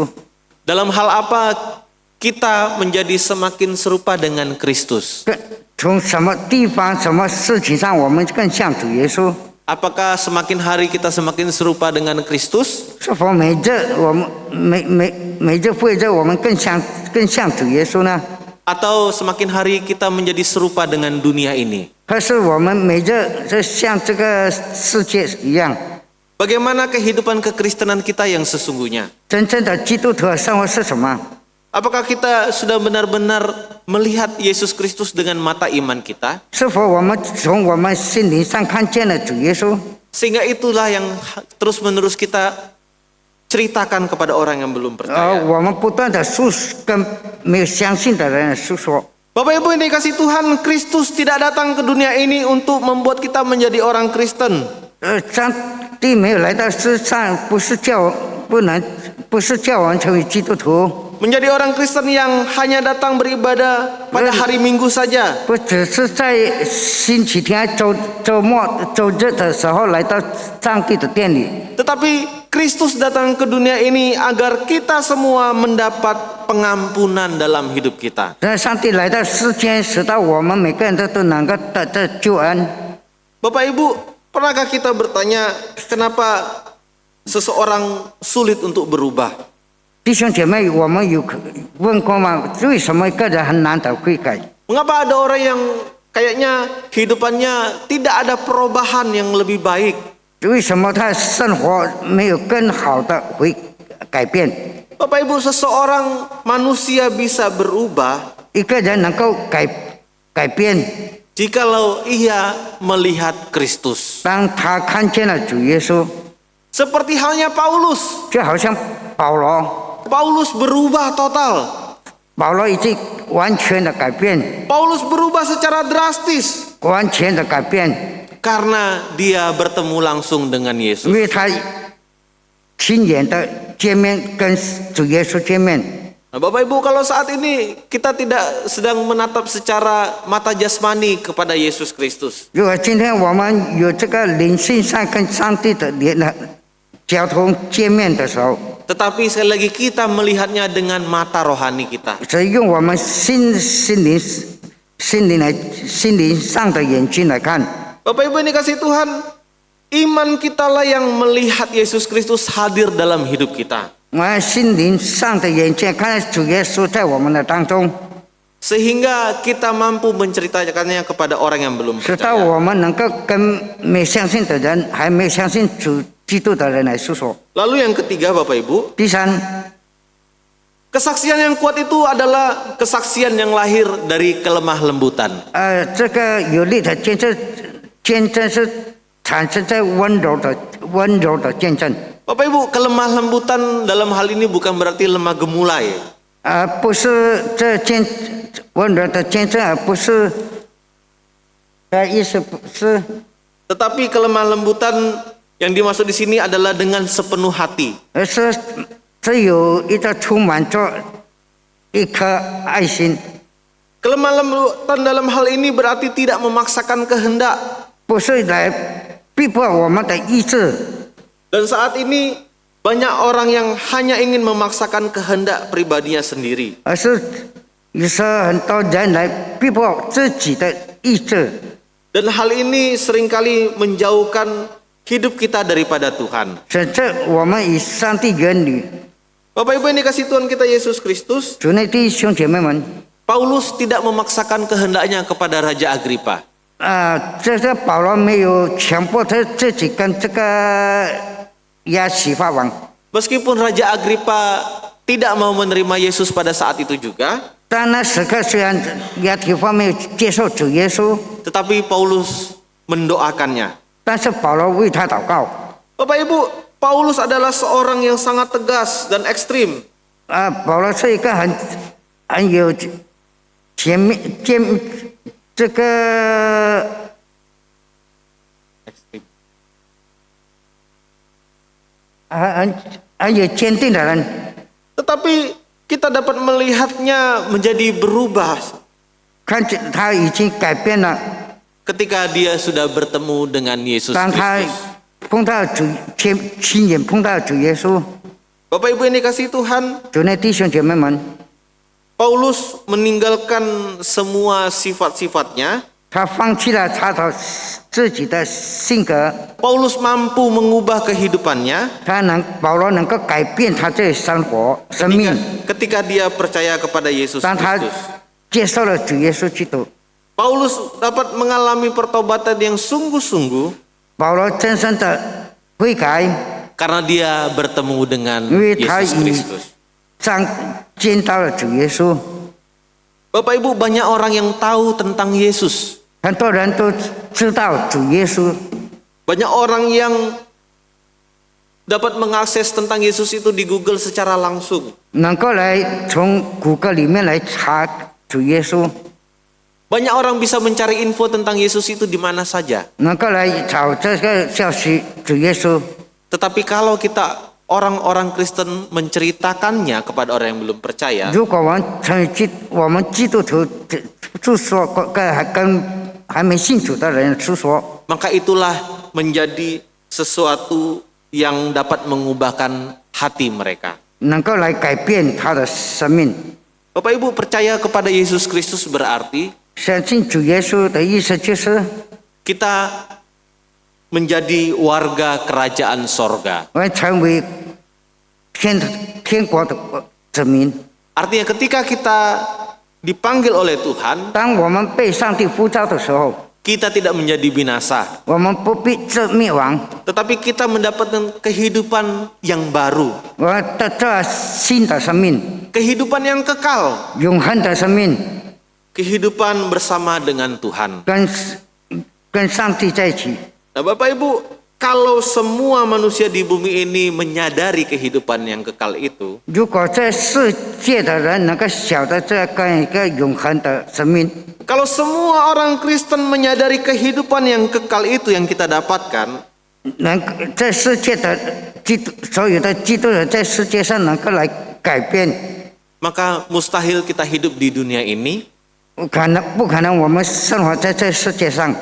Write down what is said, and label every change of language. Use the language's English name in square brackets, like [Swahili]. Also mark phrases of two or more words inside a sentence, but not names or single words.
[Indonesian] Dalam hal apa kita menjadi semakin serupa dengan Kristus? [Chinese] 从什么地方、什么事情上，我们更像主耶稣？ [Indonesian] Apakah semakin hari kita semakin serupa dengan Kristus? [Chinese] 是否每日我们每日复一日，我们更像主耶稣呢？ [Indonesian] Atau semakin hari kita menjadi serupa dengan dunia ini? [Chinese] 可是我们每日就像这个世界一样。 [Indonesian] Bagaimana kehidupan kekristenan kita yang sesungguhnya? [Chinese] 真正的基督徒的生活是什么？ [Indonesian] Apakah kita sudah benar-benar melihat Yesus Kristus dengan mata iman kita? [Chinese] 是否我们从我们心灵上看见了主耶稣？ [Indonesian] Sehingga itulah yang terus-menerus kita ceritakan kepada orang yang belum percaya. [Chinese] 我们不断的跟没有相信的人诉说。 [Indonesian] Bapak Ibu yang dikasihi Tuhan, Kristus tidak datang ke dunia ini untuk membuat kita menjadi orang Kristen. [Chinese] 上帝没有来到世上，不是叫我们成为基督徒。 [Indonesian] Menjadi orang Kristen yang hanya datang beribadah pada hari Minggu saja. [Chinese] 不只是在星期天、周末、周日的时候来到上帝的殿里， [Indonesian] Tetapi Kristus datang ke dunia ini agar kita semua mendapat pengampunan dalam hidup kita. [Chinese] 让上帝来到世间，使到我们每个人都能够得到救恩。 [Indonesian] Bapak Ibu, pernahkah kita bertanya kenapa seseorang sulit untuk berubah? [Chinese] 弟兄姐妹，我们有问过吗？为什么一个人很难得悔改？ [Indonesian] Mengapa ada orang yang kayaknya kehidupannya tidak ada perubahan yang lebih baik? [Chinese] 为什么他生活没有更好的改变？ [Indonesian] Bapak Ibu, seseorang manusia bisa berubah [Chinese] 一个人能够改变， [Indonesian] jikalau ia melihat Kristus. [Chinese] 当他看见了主耶稣， [Indonesian] Seperti halnya Paulus. [Chinese] 就好像保罗。 [Indonesian] Paulus berubah total. [Chinese] 保罗已经完全的改变， [Indonesian] Paulus berubah secara drastis [Chinese] 完全的改变， [Indonesian] karena dia bertemu langsung dengan [Chinese] 因 [Indonesian] Yesus. [Chinese] 为他亲眼的见面，跟主耶稣见面。 [Indonesian] Nah, Bapak Ibu, kalau saat ini kita tidak sedang menatap secara mata jasmani kepada Yesus Kristus, [Chinese] 如果今天我们有这个灵性上跟上帝的交通见面的时候， [Indonesian] tetapi sekali lagi kita melihatnya dengan mata rohani kita. [Chinese] 所以用我们心灵上的眼睛来看。 [Indonesian] Bapak Ibu yang dikasihi Tuhan, iman kitalah yang melihat Yesus Kristus hadir dalam hidup kita. [Chinese] 我们心灵上的眼睛看到主耶稣在我们的当中， [Indonesian] Sehingga kita mampu menceritakannya kepada orang yang belum [Chinese] 直到 [Indonesian] percaya. [Chinese] 我们能够跟没相信的人、还没相信主基督的人来诉说。 [Indonesian] Lalu yang ketiga Bapak Ibu, [Chinese] 第三， [Indonesian] Kesaksian yang kuat itu adalah kesaksian yang lahir dari kelemah lembutan. [Chinese] 这个有力的见证，见证是产生在温柔的见证， [Indonesian] Bapak Ibu, kelemah lembutan dalam hal ini bukan berarti lemah gemulai. [Chinese] 不是这温柔的见证，而不是意思不是。 [Indonesian] Tetapi kelemah lembutan yang dimaksud di sini adalah dengan sepenuh hati. [Chinese] 而是只有一个充满着一颗爱心， [Indonesian] Kelemah lembutan dalam hal ini berarti tidak memaksakan kehendak. [Chinese] 不是来逼迫我们的意志。 [Indonesian] Dan saat ini banyak orang yang hanya ingin memaksakan kehendak pribadinya sendiri. [Chinese] 而是有时候很多人来逼迫自己的意志， [Indonesian] Dan hal ini seringkali menjauhkan hidup kita daripada Tuhan. [Chinese] 甚至我们与上帝远离。 [Indonesian] Bapak Ibu yang dikasihi Tuhan kita Yesus Kristus, [Chinese] 主内弟兄姐妹们， [Indonesian] Paulus tidak memaksakan kehendaknya kepada Raja Agripa. [Chinese] 这个保罗没有强迫他自己跟这个亚西法王， [Indonesian] Meskipun Raja Agripa tidak mau menerima Yesus pada saat itu juga, [Chinese] 但那时刻虽然亚西法没有接受主耶稣， [Indonesian] tetapi Paulus mendoakannya. [Chinese] 但是保罗为他祷告。 [Indonesian] Bapak Ibu, Paulus adalah seorang yang sangat tegas dan ekstrim. [Chinese] 保罗是一个很有这个很有坚定的人， [Indonesian] Tetapi kita dapat melihatnya menjadi berubah [Chinese] 看见他已经改变了。 [Indonesian] ketika dia sudah bertemu dengan Yesus [Chinese] 当他 [Indonesian] Kristus. [Chinese] 碰到主亲眼碰到主耶稣， [Indonesian] Bapak Ibu yang dikasihi Tuhan, [Chinese] 主内弟兄姐妹们， [Indonesian] Paulus meninggalkan semua sifat-sifatnya. [Chinese] 他放弃了他的自己的性格， [Indonesian] Paulus mampu mengubah kehidupannya [Chinese] 保罗能够改变他这生活生命。 [Indonesian] ketika dia percaya kepada Yesus [Chinese] 当他 [Indonesian] Kristus. [Chinese] 接受了主耶稣基督， [Indonesian] Paulus dapat mengalami pertobatan yang sungguh-sungguh [Chinese] 保罗真正的悔改， [Indonesian] karena dia bertemu dengan [Chinese] 因为他 [Indonesian] Yesus [Chinese] 已 [Indonesian] Kristus. [Chinese] 见到了主耶稣。 [Indonesian] Bapak Ibu, banyak orang yang tahu tentang Yesus. [Chinese] 很多人都知道主耶稣， [Indonesian] Banyak orang yang dapat mengakses tentang Yesus itu di Google secara langsung. [Chinese] 能够来从谷歌里面来查主耶稣， [Indonesian] Banyak orang bisa mencari info tentang Yesus itu di mana saja. [Chinese] 能够来找这个消息主耶稣。 [Indonesian] Tetapi kalau kita orang-orang Kristen menceritakannya kepada orang yang belum percaya, [Chinese] 如果我们基督徒就说跟还没信主的人诉说， [Indonesian] maka itulah menjadi sesuatu yang dapat mengubahkan hati mereka. [Chinese] 能够来改变他的生命。 [Indonesian] Bapak Ibu, percaya kepada Yesus Kristus berarti [Chinese] 相信主耶稣的意思就是 [Indonesian] kita menjadi warga kerajaan sorga. [Chinese] 我们成为天国的子民。 [Indonesian] Artinya ketika kita dipanggil oleh Tuhan, [Chinese] 当我们被上帝呼召的时候， [Indonesian] kita tidak menjadi binasa, [Chinese] 我们不必灭亡， [Indonesian] tetapi kita mendapatkan kehidupan yang baru, [Chinese] 我们得到新的生命， [Indonesian] kehidupan yang kekal, [Chinese] 永恒的生命， [Indonesian] kehidupan bersama dengan Tuhan. [Chinese] 跟上帝在一起。 [Indonesian] Nah, Bapak Ibu, kalau semua manusia di bumi ini menyadari kehidupan yang kekal itu, [Chinese] 如果这世界的人能够晓得这一个永恒的生命， [Indonesian] kalau semua orang Kristen menyadari kehidupan yang kekal itu yang kita dapatkan, [Chinese] 这世界的所有的基督徒在世界上能够来改变， [Indonesian] maka mustahil kita hidup di dunia ini [Chinese] 不可能我们生活在这世界上